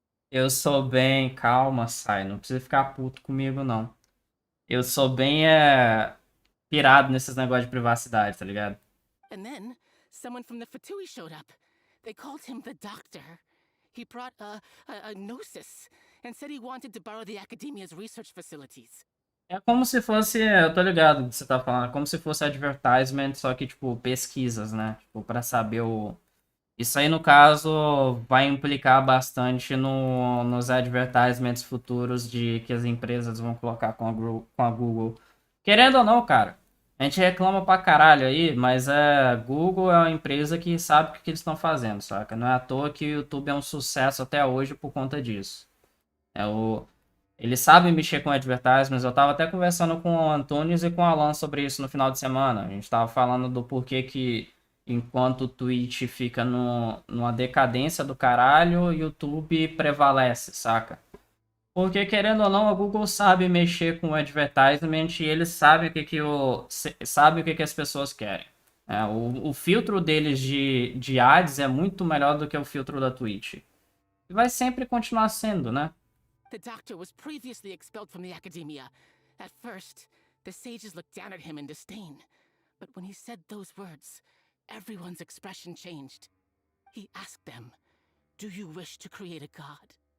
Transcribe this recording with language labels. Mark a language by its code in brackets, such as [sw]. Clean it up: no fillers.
[pt] Eu sou bem, calma, sai, não precisa ficar puto comigo, não. Eu sou bem pirado nesses negócios de privacidade, tá ligado? [en] And then, someone from the Fatui showed up. They called him the Doctor. He brought a gnosis and said he wanted to borrow the Academia's research facilities. [pt] É como se fosse, eu tô ligado do que você tá falando, é como se fosse advertisement, só que, tipo, pesquisas, né? Tipo, pra saber o... Isso aí, no caso, vai implicar bastante nos advertisements futuros de que as empresas vão colocar com a Google. Querendo ou não, cara, a gente reclama pra caralho aí, mas Google é uma empresa que sabe o que eles estão fazendo, saca? Não é à toa que o YouTube é um sucesso até hoje por conta disso. Eles sabem mexer com advertisements. Eu tava até conversando com o Antunes e com o Alan sobre isso no final de semana. A gente tava falando do porquê que enquanto o Twitch fica numa decadência do caralho, o YouTube prevalece, saca? Porque, querendo ou não, a Google sabe mexer com o advertisement e eles sabem sabem o que as pessoas querem. O filtro deles de ads é muito melhor do que o filtro da Twitch. E vai sempre continuar sendo, né? [en] The Doctor was previously expelled from the Academia. At first, the sages looked down at him in disdain. But when he said those words, everyone's expression changed. He asked them, "Do you wish to create a god?"